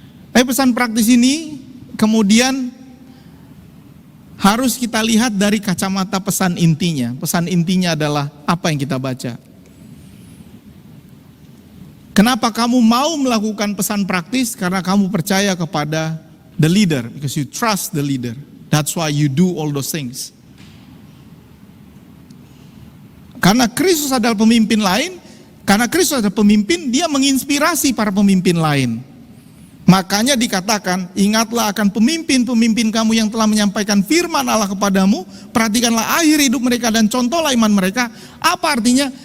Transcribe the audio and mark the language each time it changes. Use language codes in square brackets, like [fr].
[id] Tapi pesan praktis ini kemudian harus kita lihat dari kacamata pesan intinya. Pesan intinya adalah apa yang kita baca. Kenapa kamu mau melakukan pesan praktis? Karena kamu percaya kepada [en] the leader, because you trust the leader. That's why you do all those things. [id] Karena Kristus adalah pemimpin lain, karena Kristus adalah pemimpin, dia menginspirasi para pemimpin lain. Makanya dikatakan, ingatlah akan pemimpin-pemimpin kamu yang telah menyampaikan firman Allah kepadamu, perhatikanlah akhir hidup mereka dan contohlah iman mereka. Apa artinya?